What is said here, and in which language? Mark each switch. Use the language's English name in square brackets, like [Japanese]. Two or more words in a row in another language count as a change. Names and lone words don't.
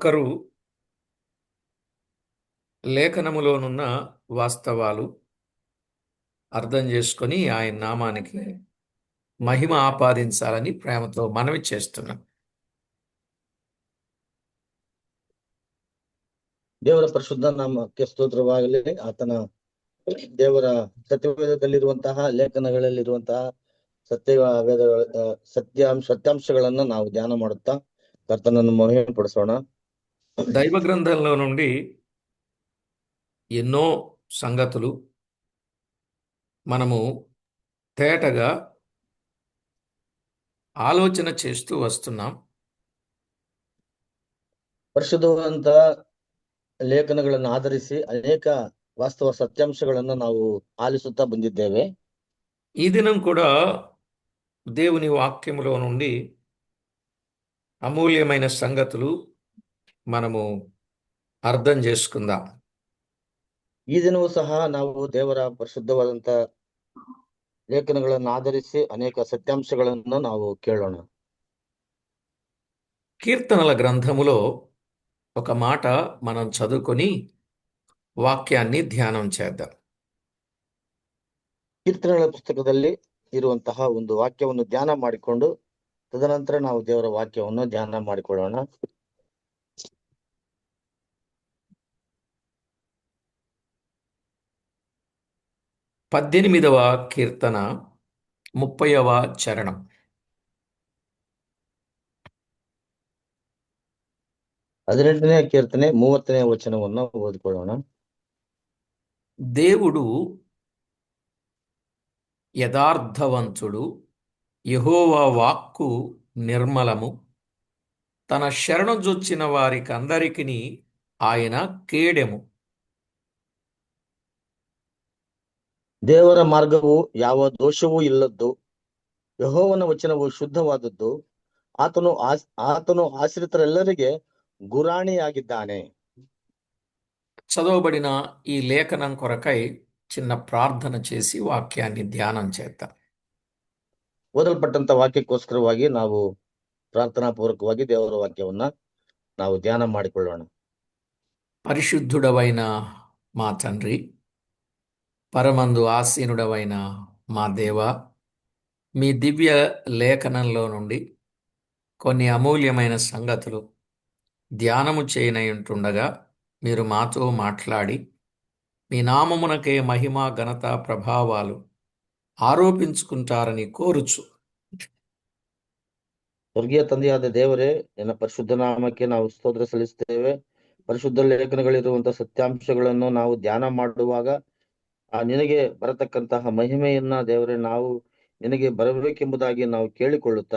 [Telugu] ఒక్కరూ లేఖనములోనున్న వాస్తవాలు అర్థం చేసుకొని ఆయన నామానికి మహిమ ఆపాదించాలని ప్రేమతో మనవి చేస్తున్నాం. [Kannada] ದೇವರ ಪರಿಶುದ್ಧ ನಾಮಕ್ಕೆ ಸ್ತೋತ್ರವಾಗಲಿ. ಆತನ ದೇವರ ಸತ್ಯವೇದದಲ್ಲಿರುವಂತಹ ಲೇಖನಗಳಲ್ಲಿರುವಂತಹ ಸತ್ಯಾಂಶಗಳನ್ನ ನಾವು ಧ್ಯಾನ ಮಾಡುತ್ತಾ ಕರ್ತನನ್ನು ಮಹಿಮೆ ಪಡಿಸೋಣ. [Telugu] దైవ గ్రంథంలో నుండి ఎన్నో సంగతులు మనము తేటగా ఆలోచన చేస్తూ వస్తున్నాం. [Kannada] ಪರಿಶುದ್ಧವಾದಂತ ಲೇಖನಗಳನ್ನು ಆಧರಿಸಿ ಅನೇಕ ವಾಸ್ತವ ಸತ್ಯಾಂಶಗಳನ್ನು ನಾವು ಆಲಿಸುತ್ತಾ ಬಂದಿದ್ದೇವೆ. [Telugu] ఈ దినం కూడా దేవుని వాక్యములో నుండి అమూల్యమైన సంగతులు మనము అర్థం చేసుకుందాం. [Kannada] ಈ ದಿನವೂ ಸಹ ನಾವು ದೇವರ ಪರಿಶುದ್ಧವಾದಂತ ಲೇಖನಗಳನ್ನು ಆಧರಿಸಿ ಅನೇಕ ಸತ್ಯಾಂಶಗಳನ್ನು ನಾವು ಕೇಳೋಣ. [Telugu] కీర్తనల గ్రంథములో ఒక మాట మనం చదువుకొని వాక్యాన్ని ధ్యానం చేద్దాం. [Kannada] ಕೀರ್ತನೆಗಳ ಪುಸ್ತಕದಲ್ಲಿ ಇರುವಂತಹ ಒಂದು ವಾಕ್ಯವನ್ನು ಧ್ಯಾನ ಮಾಡಿಕೊಂಡು ತದನಂತರ ನಾವು ದೇವರ ವಾಕ್ಯವನ್ನು ಧ್ಯಾನ ಮಾಡಿಕೊಳ್ಳೋಣ. [Telugu] 18వ కీర్తన 30వ చరణం. [Kannada] 18ನೇ ಕೀರ್ತನೆ 30ನೇ ವಚನವನ್ನು ಓದಿಕೊಳ್ಳೋಣ. [Telugu] దేవుడు యథార్థవంతుడు, యెహోవా వాక్కు నిర్మలము, తన శరణుజొచ్చిన వారికందరికిని ఆయన కేడెము. [Kannada] ದೇವರ ಮಾರ್ಗವು ಯಾವ ದೋಷವೂ ಇಲ್ಲದ್ದು, ಯೆಹೋವನ ವಚನವು ಶುದ್ಧವಾದದ್ದು, ಆತನು ಆಶ್ರಿತರೆಲ್ಲರಿಗೆ ಗುರಾಣಿಯಾಗಿದ್ದಾನೆ. [Telugu] చదవబడిన ఈ లేఖనం కొరకై చిన్న ప్రార్థన చేసి వాక్యాన్ని ధ్యానం చేద్దాం. [Kannada] ಓದಲ್ಪಟ್ಟಂತ ವಾಕ್ಯಕ್ಕೋಸ್ಕರವಾಗಿ ನಾವು ಪ್ರಾರ್ಥನಾ ಪೂರ್ವಕವಾಗಿ ದೇವರ ವಾಕ್ಯವನ್ನ ನಾವು ಧ್ಯಾನ ಮಾಡಿಕೊಳ್ಳೋಣ. [Telugu] పరిశుద్ధుడవైన మా తండ్రి, పరమందు ఆసీనుడవైన మా దేవ, మీ దివ్య లేఖనంలో నుండి కొన్ని అమూల్యమైన సంగతులు ధ్యానము చేయనయుంటుండగా మీరు మాతో మాట్లాడి మీ నామమునకే మహిమ, ఘనత, ప్రభావాలు ఆరోపించుకుంటారని కోరుచు. [Kannada] ಸ್ವರ್ಗೀಯ ತಂದೆಯಾದ ದೇವರೇ, ನಿನ್ನ ಪರಿಶುದ್ಧ ನಾಮಕ್ಕೆ ನಾವು ಸ್ತೋತ್ರ ಸಲ್ಲಿಸುತ್ತೇವೆ. ಪರಿಶುದ್ಧ ಲೇಖನಗಳಿರುವಂತಹ ಸತ್ಯಾಂಶಗಳನ್ನು ನಾವು ಧ್ಯಾನ ಮಾಡುವಾಗ ನಿನಗೆ ಬರತಕ್ಕಂತಹ ಮಹಿಮೆಯನ್ನ ದೇವರೇ ನಾವು ನಿನಗೆ ಬರಬೇಕೆಂಬುದಾಗಿ ನಾವು ಕೇಳಿಕೊಳ್ಳುತ್ತಾ